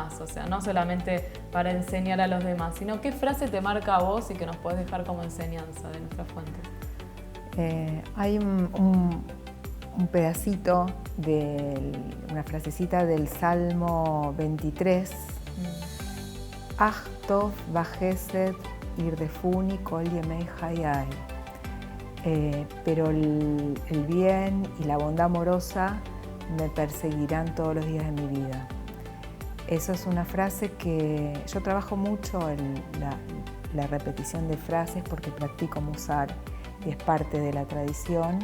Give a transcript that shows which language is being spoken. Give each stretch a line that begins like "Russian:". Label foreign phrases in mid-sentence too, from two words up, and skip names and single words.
Spanish: O sea, no solamente para enseñar a los demás, sino qué frase te marca a vos y que nos puedes dejar como enseñanza de nuestras fuentes. Hay un pedacito una frasecita del Salmo 23.
Hebrew: אך טוב וחסד ירדפוני כל ימי חיי.
Spanish: Pero el bien y la bondad amorosa me perseguirán todos los días de mi vida. Eso es una frase que yo trabajo mucho en la repetición de frases porque practico musar y es parte de la tradición.